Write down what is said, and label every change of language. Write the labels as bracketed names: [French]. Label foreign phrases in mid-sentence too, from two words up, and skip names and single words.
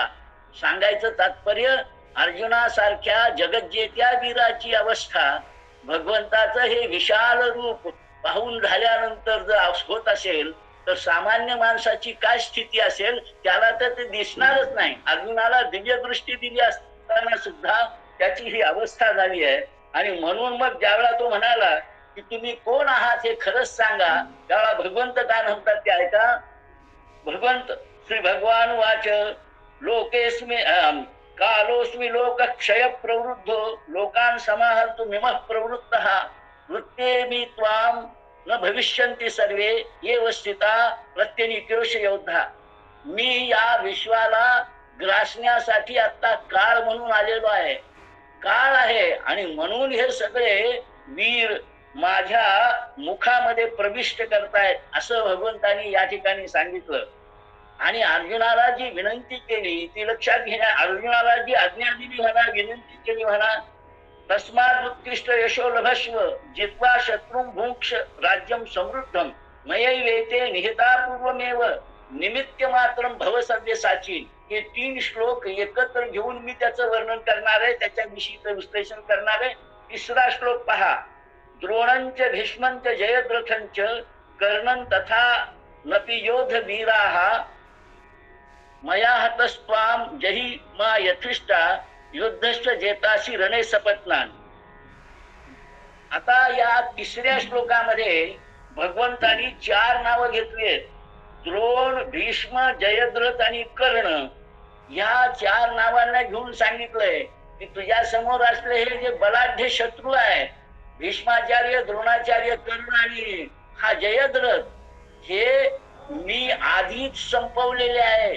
[Marathi] सांगायचं तात्पर्य, अर्जुनासारख्या जगज्जेत्या वीराची अवस्था भगवंताचं हे विशाल रूप पाहून झाल्यानंतर जर होत असेल तर सामान्य माणसाची काय स्थिती असेल त्याला तर ते दिसणारच नाही. अर्जुनाला दिव्य दृष्टी दिली असताना सुद्धा त्याची ही अवस्था झाली आहे. आणि म्हणून मग ज्यावेळा तो म्हणाला की तुम्ही कोण आहात हे खरंच सांगा, त्यावेळा भगवंत काय म्हणतात ते ऐका. [Sanskrit] भगवंत श्री भगवान वाच लोकेस्मि कालोस्मि लोक क्षय प्रवृद्धो लोकान समाहर्तु मिमः प्रवृत्तः वृत्तेमि त्वाम न भविष्यन्ति सर्वे ये स्थिता प्रत्यनिक्रोश योद्धा. [Marathi] मी या विश्वाला ग्रासण्यासाठी आता काळ म्हणून आलेलो आहे. काळ आहे आणि म्हणून हे सगळे वीर माझ्या मुखामध्ये प्रविष्ट करतायत असं भगवंतांनी या ठिकाणी सांगितलं. आणि अर्जुनाला जी विनंती केली ती लक्षात घेण्या, अर्जुनाला जी आज्ञा दिली म्हणा, विनंती केली म्हणा, [Sanskrit] तस्मात् उत्कृष्ट यशो लभस्व जित्वा शत्रुं भुङ्क्ष राज्यं समृद्धं मयैवेते निहिता पूर्वमेव निमित्य मात्रं भव सव्यसाची. [Marathi] हे 3 श्लोक एकत्र घेऊन मी त्याचं वर्णन करणार आहे, त्याच्याविषयीचं विश्लेषण करणार आहे. 3रा श्लोक पहा. [Sanskrit] द्रोणंच भीष्मंच जयद्रथंच कर्णं तथा नपि योध वीराः मया हतस्त्वां जहि मा यथिष्ठा युद्धश्च जेतासी रणे सपत्नान. [Marathi] आता या 3ऱ्या श्लोकामध्ये भगवंतांनी 4 नावं घेतली. द्रोण, भीष्म, जयद्रथ आणि कर्ण या 4 नावांना घेऊन सांगितलंय की तुझ्या समोर असले हे जे बलाढ्य शत्रू आहे, भीष्माचार्य, द्रोणाचार्य, कर्ण आणि हा जयद्रथ, हे मी आधीच संपवलेले आहे.